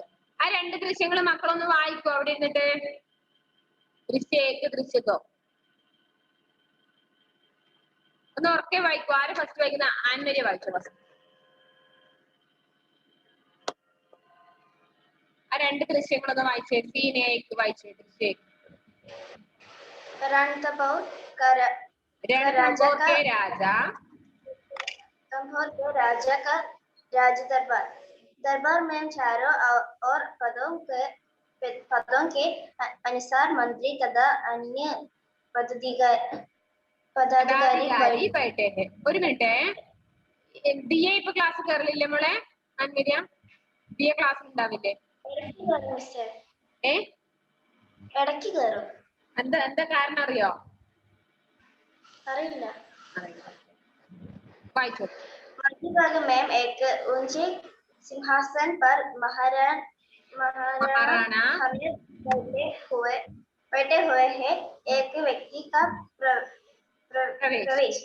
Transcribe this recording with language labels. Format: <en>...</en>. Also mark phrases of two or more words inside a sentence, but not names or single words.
<ml>ആ രണ്ട് ദൃശ്യങ്ങൾ മക്കളൊന്ന് വായിക്കോ അവിടെ ഇരുന്നിട്ട്. ദൃശ്യേക്ക് ദൃശ്യത്തോ ഒന്ന് ഉറക്കെ വായിക്കോ. ആര് ഫസ്റ്റ് വായിക്കുന്ന? ആൻമരിയ വായിച്ചോ ഫസ്റ്റ്. ആ രണ്ട് ദൃശ്യങ്ങളൊന്ന് വായിച്ചേ. സീനേക്ക് വായിച്ചേ. ദൃശ്യേക്ക്.</ml> <hi>रणथंबोर के राजा का राज दरबार में चारों और पदों के अनुसार मंत्री तथा अन्य പദാധികാരി बैठे हैं.</hi> <ml>ഒരു മിനിറ്റ്, ദിയ ഇപ്പൊ ക്ലാസ് കയറില്ലേ മോളെ? ആൻമരിയ ദിയ ക്ലാസ് ഉണ്ടാവില്ലേ? ഇടയ്ക്ക് കയറും. എന്താ കാരണം അറിയോ? അറിയില്ല.</ml> <hi>वाइस मध्य भाग में एक ऊंचे सिंहासन पर महाराणा हमीर बैठे हुए हैं. एक व्यक्ति का प्रवेश.</hi>